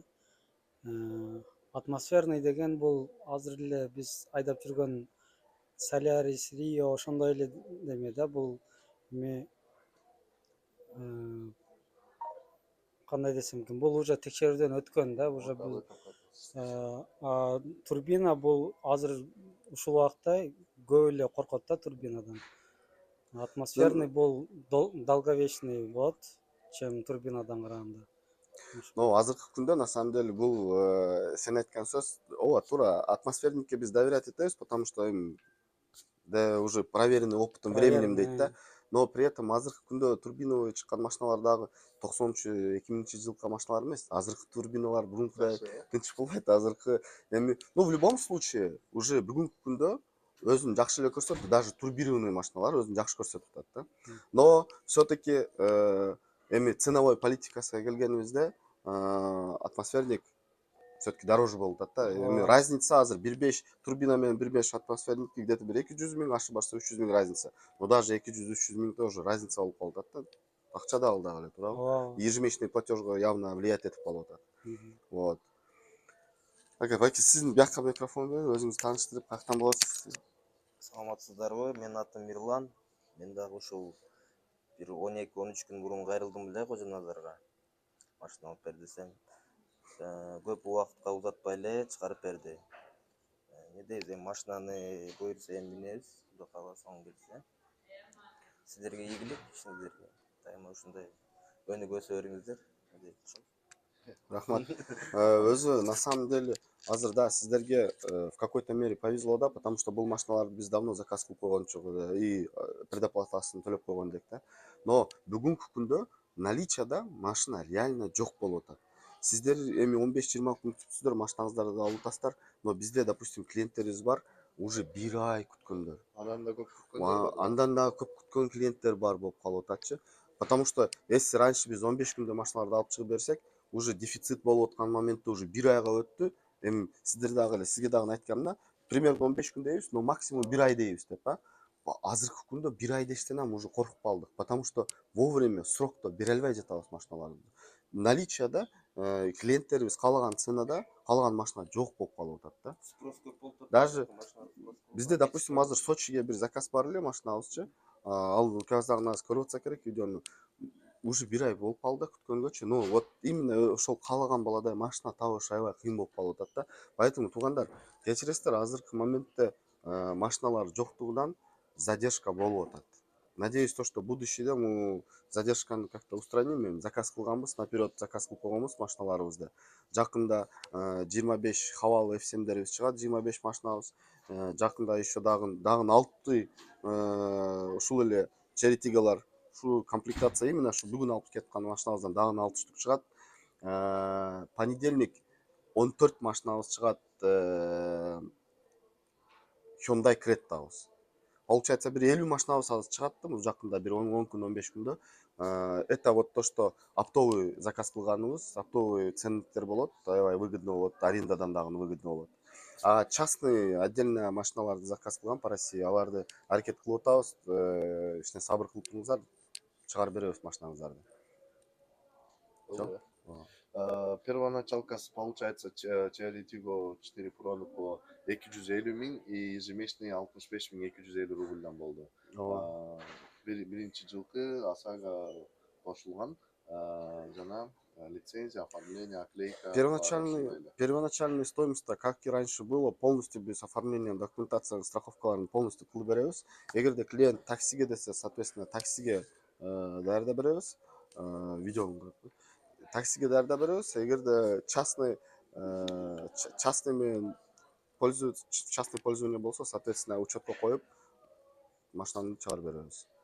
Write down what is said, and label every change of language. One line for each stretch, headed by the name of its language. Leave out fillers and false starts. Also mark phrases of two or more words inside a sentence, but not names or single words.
Kyrgyz: Атмосферный деген бул азыр эле биз айдап жүргөн Солярис, Рио ошондой эле деме да, бул эме кандай десем экен, бул уже текшерүүдөн өткөн да, уже бул турбина бул азыр ушул убакта көп эле коркот да турбинадан. Атмосферный бул долговечный болот, чем турбинадан караганда. Но азыркы күндө
Russian: на самом деле
Kyrgyz: бул сен айткан сөз, ооба туура, атмосферникке биз доверять этебиз,
Russian: потому что эми уже проверенный опытом, временем
Kyrgyz: дейт да. Но при этом азыркы күндө турбиновый чыккан машиналар дагы 90-2000 жылкы машиналар эмес. Азыркы турбиналар бурункудай тынч болбойт. Азыркы эми,
Russian: в любом случае,
Kyrgyz: уже бүгүнкү күндө өзүн жакшы эле көрсөтөт,
Russian: даже турбированный
Kyrgyz: машиналар өзүн жакшы көрсөтүп атат да. Но все-таки эми ценовой политикасына келгенибизде, атмосферник
Russian: все-таки дороже
Kyrgyz: болуп атат да. Эми разница азыр 1.5 турбина менен 1.5 атмосферник где-то бир 200 миң, ошибарса 300 миң разница.
Russian: Но даже
Kyrgyz: 200-300 миң
Russian: тоже разница
Kyrgyz: болуп калып атат да. Акча да ал дагы эле, туурабы?
Russian: Ежемесячный платежга явно влиять
Kyrgyz: этип калып атат. Вот. Байке, сиздин бияка микрофон берип, өзүңүздү тааныштырып, каяктан болосуз? Саламатсыздарбы? Менин атым Мирлан. Мен дагы ушул бир 12-13 күн мурун кайрылдым эле Кожоназарга. Машина алып бер десем, көп убакытка узатпай эле чыгарып берди. Не дейбиз, эми машинаны буйрса эми минебиз, Кудай кааласа оң келсе. Сиздерге ийгилик, ишиңиздерге дайыма ушундай өнүгө бериңиздер. Рахмат. Өзү
Russian: на самом деле
Kyrgyz: азыр да сиздерге
Russian: в какой-то мере повезло
Kyrgyz: да,
Russian: потому что
Kyrgyz: бул машиналарды биз давно заказ кылып койгончу и предоплатасын төлөп койгон элек да. Но бүгүнкү күндө наличияда машина реально жок болуп атат. Сиздер эми 15-20 күн күтүпсүздөр, машинаңыздарды алып атасыздар, но бизде, допустим, клиенттерибиз бар, уже 1 ай күткөндөр. Андан да көп күткөндөр бар. Андан да көп күткөн клиенттер бар болуп калып ататчы.
Russian: Потому что если раньше
Kyrgyz: биз 15 күндө машиналарды алып чыгып берсек, уже дефицит болуп аткан моментте уже 1 айга өттү. Эми сиздер дагы эле сизге дагы айткам да, примерно 15 күн дейбиз, но максимум 1 ай дейбиз деп, азыркы күндө 1 ай дештен уже коркуп калдык,
Russian: потому что вовремя
Kyrgyz: срокто бере албай жатабыз машиналарды. Наличияда клиенттерибиз каалаган ценада каалаган машина жок болуп калып атат да. Спрос көп болуп атат. Даже бизде, допустим, азыр Сочиге бир заказ бар эле машинабызчы. Ал казагыңыз көрүп атса керек видеону. Уже 1 ай болуп калды күткөнгөчү.
Russian: Ну вот именно
Kyrgyz: ошол каалаган баладай машина табыш аябай кыйын болуп калып атат да. Поэтому туугандар, кечиресиздер, азыркы моментте машиналар жоктугунан задержка болуп атат.
Russian: Надеюсь, то, что будущее мы задержканы как-то устраним.
Kyrgyz: Эми заказ кылганбыз, наперед заказ кылып койгонбуз машиналарыбызды. Жакында 25 Haval F7-дерибиз чыгат, 25 машинабыз. Жакында еще дагы 6 ушул эле Cherry Tiggo'лар, ушул комплектация именно шу бүгүн алып кеткан машинабыздан дагы 6 штук чыгат. Понедельник 14 машинабыз чыгат, Hyundai Creta'быз. Получается, бир 50 машинабыз азыр чыгат да, бул жакында бир 10 күн, 15 күндө.
Russian: Это вот то, что оптовый заказ кылганыбыз, оптовый
Kyrgyz: ценниктер болот, аябай
Russian: выгодно
Kyrgyz: болот, арендадан дагы
Russian: выгодно болот. А частный отдельно машиналарды заказ кылган по России,
Kyrgyz: аларды аракет кылып атабыз, ишне сабыр кылып туруңуздар, чыгарып беребиз машинаңыздарды. Первоначалкасы получается Cherry Tiggo 4 Pro'нуку 250 миң
Russian: и ежемесячный
Kyrgyz: 65 250 рубльдан болду. Биринчи жылкы АСАга кошулган жана лицензия, оформление, оклейка.
Russian: Первоначальная стоимость, как и раньше было, полностью без оформления документации, страховкаларын полностью
Kyrgyz: кылып беребиз. Эгерде клиент таксиге десе, соответственно, таксиге даярдап беребиз. Видеону таксиге даярдап беребиз. Эгерде
Russian: частный пользование
Kyrgyz: болсо, соответственно, учетко коюп машинаны чыгарып беребиз.